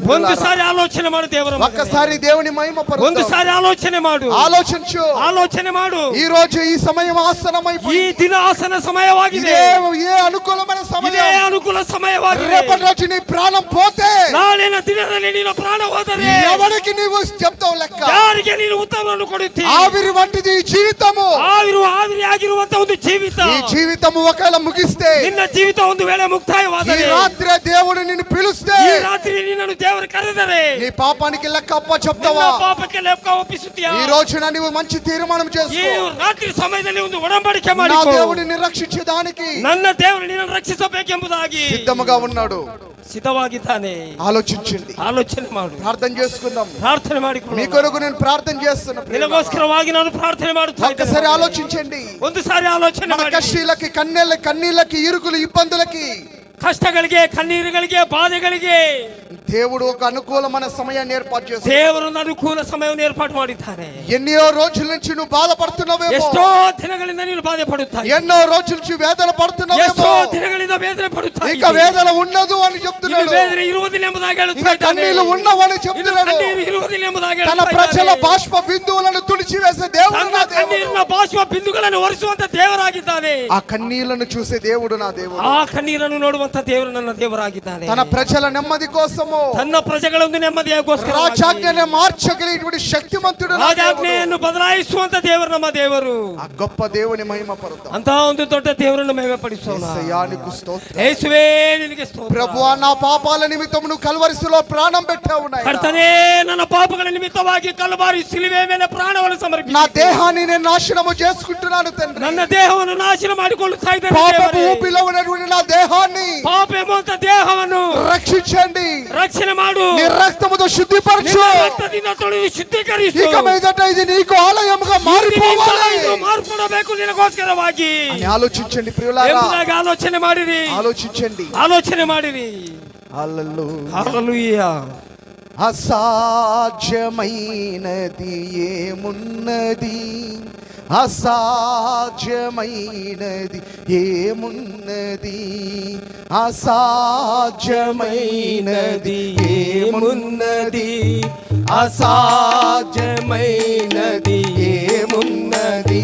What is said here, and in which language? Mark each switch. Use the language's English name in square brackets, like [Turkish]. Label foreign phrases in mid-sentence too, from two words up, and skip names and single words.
[Kannada] ಒಂದು [Telugu] పిల్లలారా. [Kannada] ಸಾರಿ ಆಲೋಚನೆ ಮಾಡು ದೇವರ ಮಗನೇ. [Telugu] ఒక్కసారి దేవుని మహిమపరచు. [Kannada] ಒಂದು ಸಾರಿ ಆಲೋಚನೆ ಮಾಡು. [Telugu] ఆలోచించు. [Kannada] ಆಲೋಚನೆ ಮಾಡು. [Telugu] ఈ రోజు ఈ సమయం [Kannada] ಈ [Telugu] ఆసనమైపోయింది. [Kannada] ದಿನ ಆಸನ ಸಮಯವಾಗಿದೆ. [Telugu] ఏ అనుకూలమైన [Kannada] ಇದೇ [Telugu] సమయం. [Kannada] ಅನುಕೂಲ ಸಮಯವಾಗಿದೆ. [Telugu] రేపటి రోజు నీ ప్రాణం పోతే [Kannada] ನಾಳಿನ ದಿನದಲ್ಲಿ ನೀನು ಪ್ರಾಣ ಹೋದರೆ [Telugu] ఎవరికి నీవు చెప్తావు లెక్క? [Kannada] ಯಾರಿಗೆ ನೀನು ಉತ್ತರವನ್ನು ಕೊಡುತ್ತಿ? [Telugu] ఆవిరి వంటిది ఈ జీవితము. [Kannada] ಆವಿರಿ ಆಗಿರುವಂತ ಒಂದು ಜೀವಿತ. [Telugu] ఈ జీవితము ఒకవేళ ముగిస్తే, [Kannada] ನಿನ್ನ ಜೀವಿತ ಒಂದು ವೇಳೆ [Telugu] ఈ [Kannada] ಮುಕ್ತಾಯವಾದರೆ, [Telugu] రాత్రి దేవుడు నిన్ను పిలుస్తే, [Kannada] ಈ ರಾತ್ರಿ ನಿನ್ನನ್ನು ದೇವರು ಕರೆದರೆ [Telugu] నీ పాపానికి లెక్క అప్ప [Kannada] ನಿನ್ನ [Telugu] చెప్తావా? [Kannada] ಪಾಪಕ್ಕೆ ಲೆಕ್ಕ ಒಪ್ಪಿಸುತ್ತೀಯಾ? [Telugu] ఈ రోజున నీవు మంచి తీర్మానం [Kannada] ಈ [Telugu] చేసుకో. [Kannada] ರಾತ್ರಿ ಸಮಯದಲ್ಲಿ ಒಂದು ಒಡಂಬಡಿಕೆ [Telugu] నా [Kannada] ಮಾಡಿಕೊ. [Telugu] దేవుడిని రక్షించడానికి [Kannada] ನನ್ನ ದೇವರು ನಿನ್ನನ್ನು ರಕ್ಷಿಸಬೇಕೆಂಬುದಾಗಿ [Telugu] సిద్ధముగా ఉన్నాడు. [Kannada] ಸಿದ್ಧವಾಗಿದ್ದಾನೆ. [Telugu] ఆలోచించండి, [Kannada] ಆಲೋಚನೆ ಮಾಡು, [Telugu] ప్రార్థన చేసుకుందాం. [Kannada] ಪ್ರಾರ್ಥನೆ [Telugu] మీ [Kannada] ಮಾಡಿಕೊಳ್ಳು. [Telugu] కొరకు నేను ప్రార్థన చేస్తున్నా. [Kannada] ನಿನಗೋಸ್ಕರವಾಗಿ ನಾನು ಪ್ರಾರ್ಥನೆ ಮಾಡುತ್ತಾ [Telugu] ఒక్కసారి [Kannada] ಇದ್ದೇನೆ. [Telugu] ఆలోచించండి. [Kannada] ಒಂದು ಸಾರಿ ಆಲೋಚನೆ [Telugu] మన [Kannada] ಮಾಡಿ. [Telugu] కష్టాలకి కన్నీళ్ళకి ఇరుకులు ఇబ్బందులకి [Kannada] ಕಷ್ಟಗಳಿಗೆ, ಕಣ್ಣೀರುಗಳಿಗೆ, ಬಾಧೆಗಳಿಗೆ [Telugu] దేవుడు ఒక అనుకూలమైన సమయాన్ని ఏర్పాటు చేస్తాడు. [Kannada] ದೇವರೊಂದು ಅನುಕೂಲ ಸಮಯವನ್ನು ಏರ್ಪಾಡು ಮಾಡಿದ್ದಾನೆ. [Telugu] ఎన్నో రోజుల నుంచి నువ్వు బాధపడుతున్నావేమో, [Kannada] ಎಷ್ಟೋ ದಿನಗಳಿಂದ ನೀನು ಬಾಧೆ ಪಡುತ್ತಾ ಇದ್ದೀಯ. [Telugu] ఎన్నో రోజుల నుంచి వేదన పడుతున్నావేమో, [Kannada] ಎಷ್ಟೋ ದಿನಗಳಿಂದ ವೇದನೆ ಪಡುತ್ತಾ [Telugu] ఇక [Kannada] ಇದ್ದೀಯ. [Telugu] వేదన ఉండదు అని [Kannada] ಇನ್ನು [Telugu] చెప్తున్నాడు. [Kannada] ವೇದನೆ ಇರುವುದಿಲ್ಲ ಎಂಬುದಾಗಿ ಹೇಳುತ್ತಾ [Telugu] ఇంకా [Kannada] ಇದ್ದಾನೆ. [Telugu] కన్నీళ్లు ఉండవని [Kannada] ಇನ್ನು [Telugu] చెప్తున్నాడు. [Kannada] ಕಣ್ಣೀರು ಇರುವುದಿಲ್ಲ ಎಂಬುದಾಗಿ [Telugu] తన [Kannada] ಹೇಳುತ್ತಾ [Telugu] ప్రజల [Kannada] ಇದ್ದಾನೆ. [Telugu] బాష్ప బిందువులను తుడిచివేసే దేవుడు [Kannada] ತನ್ನ [Telugu] నా దేవుడు. [Kannada] ಕಣ್ಣೀರಿನ ಬಾಷ್ಪ ಬಿಂದುಗಳನ್ನು ಒರೆಸುವಂತ ದೇವರಾಗಿದ್ದಾನೆ. [Telugu] ఆ కన్నీళ్లను చూసే దేవుడు నా దేవుడు. [Kannada] ಆ ಕಣ್ಣೀರನ್ನು ನೋಡುವಂತ ದೇವರು ನನ್ನ ದೇವರಾಗಿದ್ದಾನೆ. [Telugu] తన ప్రజల నెమ్మది కోసము [Kannada] ತನ್ನ ಪ್ರಜೆಗಳೊಂದು ನೆಮ್ಮದಿಯಾಗೋಸ್ಕರ [Telugu] రాజాజ్ఞను మార్చగలిగినటువంటి శక్తిమంతుడు నా దేవుడు. [Kannada] ರಾಜಾಜ್ಞೆಯನ್ನು ಬದಲಾಯಿಸುವಂತ ದೇವರು ನಮ್ಮ ದೇವರು. [Telugu] ఆ గొప్ప దేవుని మహిమ పరుద్దాం. [Kannada] ಅಂತ ಒಂದು ದೊಡ್ಡ ದೇವರನ್ನು ಮಹಿಮೆ ಪಡಿಸೋಣ. [Telugu] యేసయ్యానికి స్తోత్రం. [Kannada] ಯೇಸುವೇ ನಿನಗೆ ಸ್ತೋತ್ರ. [Telugu] ప్రభువా, నా పాపాల నిమిత్తం నువ్వు కల్వరిసిలో ప్రాణం పెట్టావు నాయనా. [Kannada] ಕರ್ತನೇ, ನನ್ನ ಪಾಪಗಳ ನಿಮಿತ್ತವಾಗಿ ಕಲ್ವಾರಿ ಶಿಲುಬೆ ಮೇಲೆ ಪ್ರಾಣವನ್ನು [Telugu] నా [Kannada] ಸಮರ್ಪಿಸಿ [Telugu] దేహాన్ని నేను నాశనము చేసుకుంటున్నాను తండ్రి. [Kannada] ನನ್ನ ದೇಹವನ್ನು ನಾಶನ ಮಾಡಿಕೊಳ್ಳುತ್ತಾ ಇದ್ದೇನೆ [Telugu] పాపపు [Kannada] ದೇವರೇ. [Telugu] ఊపిలో ఉన్నటువంటి నా దేహాన్ని [Kannada] ಪಾಪ ಎಂಬಂತ ದೇಹವನ್ನು [Telugu] రక్షించండి. [Kannada] ರಕ್ಷಣೆ ಮಾಡು. [Telugu] నీ రక్తముతో శుద్ధిపరచు. [Kannada] ನಿನ್ನ ರಕ್ತದಿಂದ ತೊಳೆದು ಶುದ್ಧೀಕರಿಸು. [Telugu] ఇక మీదట ఇది నీకు ఆలయముగా మారిపోవాలి [Kannada] ಇದು ಮಾರ್ಪಡಬೇಕು ನಿನಗೋಸ್ಕರವಾಗಿ [Telugu] అని ఆలోచించండి ప్రియులారా. [Kannada] ಎಂಬುದಾಗಿ ಆಲೋಚನೆ ಮಾಡಿರಿ. [Telugu] ఆలోచించండి. [Kannada] ಆಲೋಚನೆ ಮಾಡಿರಿ. [Telugu] హల్లెలూయా. అసాధ్యమైనది ఏమున్నది, అసాధ్యమైనది ఏమున్నది, అసాధ్యమైనది ఏమున్నది, అసాధ్యమైనది ఏమున్నది.